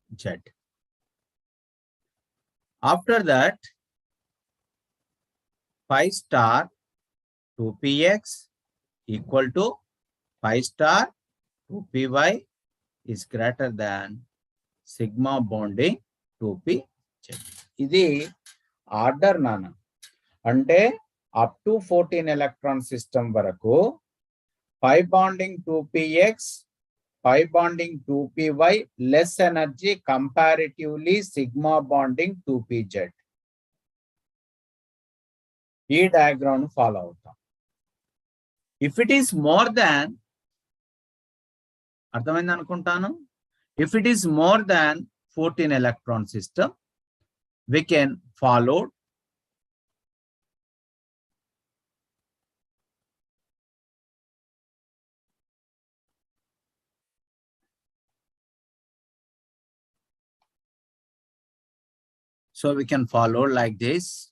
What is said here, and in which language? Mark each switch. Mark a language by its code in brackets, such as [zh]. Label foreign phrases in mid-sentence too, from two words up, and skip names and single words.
[en] After that, pi star 2px equal to pi star 2py is greater than sigma bonding 2pz. [te] ఇది ఆర్డర్ నాన్న. అంటే [en] up to 14 electron system [te] వరకు [en] pi bonding 2px, pi bonding 2py less energy comparatively sigma bonding 2pz. [te] ఈ [en] diagram follow [te] అవుతాం. [en] if it is more than, [te] అర్థమైంది అనుకుంటాను. [en] if it is more than 14 electron system, we can follow like this.